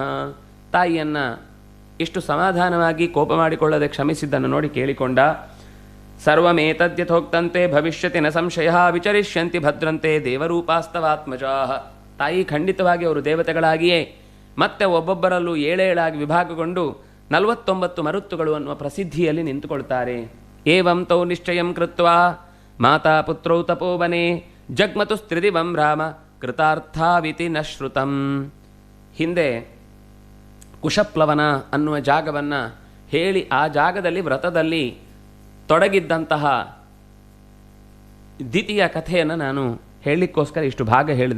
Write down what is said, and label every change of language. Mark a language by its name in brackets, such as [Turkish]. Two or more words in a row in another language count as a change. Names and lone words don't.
[Kannada] ತಾಯಿಯನ್ನು ಇಷ್ಟು ಸಮಾಧಾನವಾಗಿ ಕೋಪ ಮಾಡಿಕೊಳ್ಳದೆ ಕ್ಷಮಿಸಿದ್ದನ್ನು ನೋಡಿ ಕೇಳಿಕೊಂಡ. [Sanskrit] ಸರ್ವಮೇತದ್ಯಥೋಕ್ತಂತೆ ಭವಿಷ್ಯತಿ ನ ಸಂಶಯ ವಿಚರಿಷ್ಯಂತಿ ಭದ್ರಂತೆ ದೇವರೂಪಾಸ್ತವಾತ್ಮಜಾಃ. [Kannada] ತಾಯಿ ಖಂಡಿತವಾಗಿ ಅವರು ದೇವತೆಗಳಾಗಿಯೇ ಮತ್ತೆ ಒಬ್ಬೊಬ್ಬರಲ್ಲೂ 7 ವಿಭಾಗಗೊಂಡು 49 ಮರುತ್ತುಗಳು ಅನ್ನುವ ಪ್ರಸಿದ್ಧಿಯಲ್ಲಿ ನಿಂತುಕೊಳ್ತಾರೆ. [Sanskrit] ಏವಂ ತೌ ನಿಶ್ಚಯಂ ಕೃತ್ವಾ ಮಾತಾ ಪುತ್ರೌ ತಪೋವನೆ ಜಗ್ಮತು ಸ್ತ್ರಿದಿವಂ ರಾಮ ಕೃತಾರ್ಥಾವಿತಿ ನ ಶ್ರುತಂ. [Kannada] ಹಿಂದೆ ಕುಶಪ್ಲವನ ಅನ್ನುವ ಜಾಗವನ್ನು ಹೇಳಿ ಆ ಜಾಗದಲ್ಲಿ ವ್ರತದಲ್ಲಿ ತೊಡಗಿದ್ದಂತಹ ದಿತಿಯ ಕಥೆಯನ್ನು ನಾನು ಹೇಳಲಿಕ್ಕೋಸ್ಕರ ಇಷ್ಟು ಭಾಗ ಹೇಳಿದೆ.